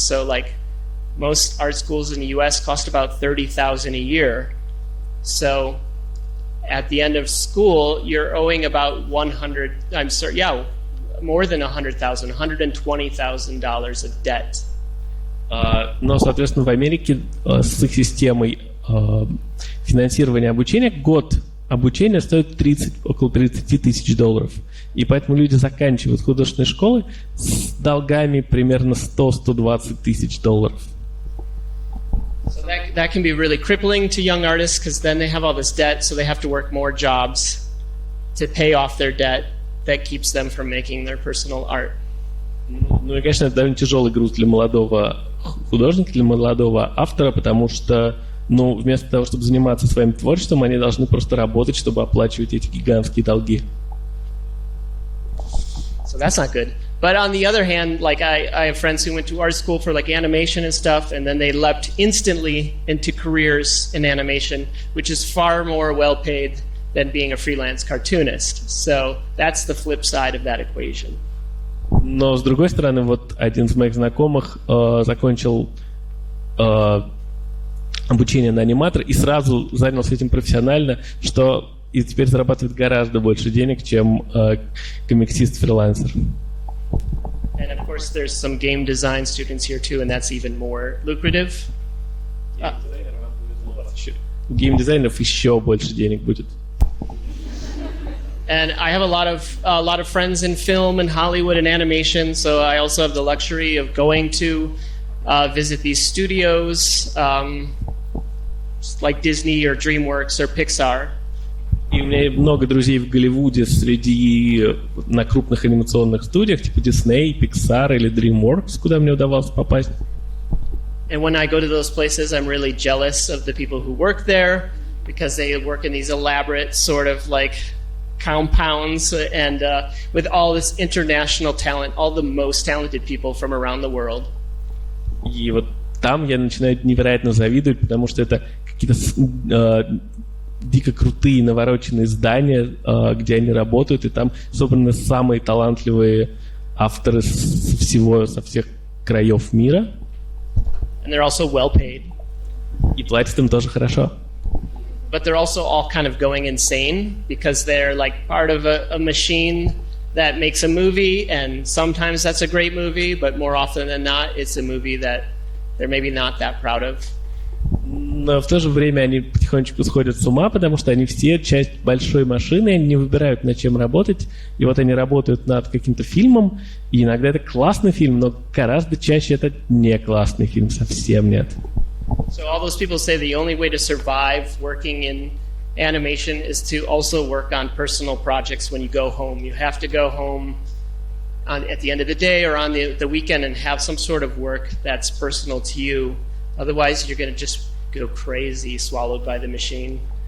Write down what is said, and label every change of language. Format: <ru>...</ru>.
<en>So most art schools in the US cost about $30,000 a year. So at the end of school, you're owing about more than $120,000 of debt.</en> <ru>Но, соответственно, в Америке с их системой финансирования обучения год обучения стоит около $30,000. И поэтому люди заканчивают художественные школы с долгами примерно $100-120,000.</ru> <en>So that can be really crippling to young artists because then they have all this debt, so they have to work more jobs to pay off their debt that keeps them from making their personal art.</en> <ru>Ну и, конечно, это довольно тяжелый груз для молодого художника, для молодого автора, потому что, ну, вместо того, чтобы заниматься своим творчеством, они должны просто работать, чтобы оплачивать эти гигантские долги.</ru> <en>So that's not good. But on the other hand, like I have friends who went to art school for like animation and stuff, and then they leapt instantly into careers in animation, which is far more well paid than being a freelance cartoonist. So that's the flip side of that equation.</en> <ru>Но, с другой стороны, вот один из моих знакомых закончил обучение на аниматора и сразу занялся этим профессионально, что и теперь зарабатывает гораздо больше денег, чем комиксист-фрилансер.</ru> <en>And of course, there's some game design students here too, and that's even more lucrative.</en> <ru>У геймдизайнеров еще больше денег будет.</ru> <en>And I have a lot of friends in film and Hollywood and animation, so I also have the luxury of going to visit these studios, like Disney or DreamWorks or Pixar.</en> <ru>И у меня много друзей в Голливуде на крупных анимационных студиях, типа Disney, Pixar или DreamWorks, куда мне удавалось попасть.</ru> <en>And when I go to those places, I'm really jealous of the people who work there because they work in these elaborate sort of like compounds and with all this international talent, all the most talented people from around the world.</en> <ru>И вот там я начинаю невероятно завидовать, потому что это какие-то дико крутые навороченные здания, где они работают, и там собраны самые талантливые авторы со всех краев мира.</ru> <en>And they're also well paid.</en> <ru>И платят им тоже хорошо.</ru> <en>But they're also all kind of going insane because they're like part of a machine that makes a movie, and sometimes that's a great movie, but more often than not, it's a movie that they're maybe not that proud of.</en> <ru>Но в то же время они потихонечку сходят с ума, потому что они все часть большой машины, они не выбирают, над чем работать. И вот они работают над каким-то фильмом, и иногда это классный фильм, но гораздо чаще это не классный фильм, совсем нет.</ru> <en>So all those people say the only way to survive working in animation is to also work on personal projects when you go home. You have to go home at the end of the day or on the weekend and have some sort of work that's personal to you. Otherwise, you're going to just go crazy, swallowed by the machine.</en>